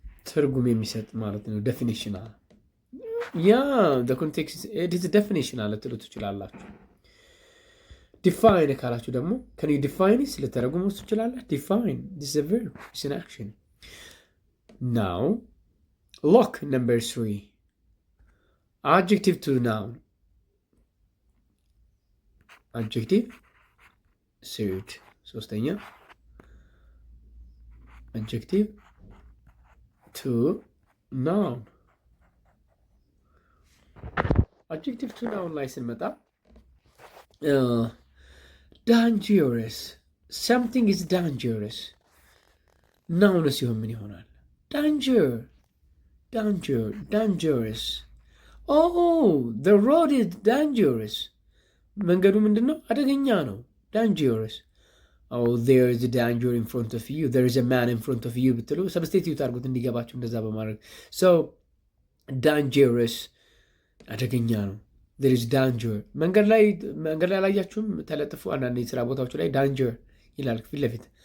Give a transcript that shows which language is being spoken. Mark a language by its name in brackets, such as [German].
[Amharic] ትርጉም የሚሰጥ ማለት ነው። definitional. [English] the context it is definitional [Amharic] ልትሉ ትችላላችሁ። [English] define [Amharic] ካላችሁ ደግሞ [English] can you define it [Amharic] ልትተረጉሙ ትችላላችሁ። [English] define, this is a verb, it's an action. Now look, number 3 adjective to noun. adjective suit. [Amharic] ሶስተኛ [English] adjective to noun. adjective to noun [Amharic] ላይ ስንመጣ [English] dangerous, something is dangerous. [Amharic] noun ሲሆን ምን ይሆናል? [English] dangerous. Oh, the road is dangerous. [Amharic] መንገዱ ምንድን ነው? አደገኛ ነው። dangerous. [English] Oh, there is a danger in front of you. There is a man in front of you [Amharic] ብትሉ ሰብስቲቲዩት አድርጉት እንዲገባችሁ እንደዛ በማድረግ [English] so dangerous [Amharic] አደገኛ ነው። [English] there is danger. [Amharic] መንገድ ላይ አላያችሁም? ተለጥፎ አንዳንድ የስራ ቦታዎች ላይ danger ይላል ፊት ለፊት